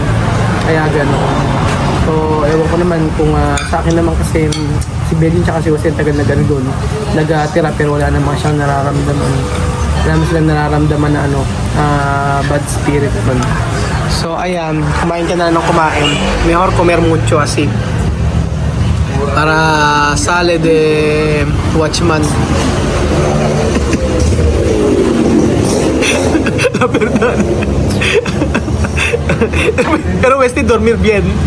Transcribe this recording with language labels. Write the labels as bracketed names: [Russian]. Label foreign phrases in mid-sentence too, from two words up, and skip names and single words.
[Filipino] Kaya gano'n. So, ewan ko naman kung sa akin naman kasi si Bedin tsaka si Jose tagal na gano'n doon. Nag-tira pero wala naman siyang nararamdaman. Wala naman silang nararamdaman na ano, [English] bad spirit [Filipino] man. So, ayan. Kumain ka na ng kumain. [Spanish] Mejor comer mucho así. Para sale de watchman. La verdad. Pero Westy, dormir bien.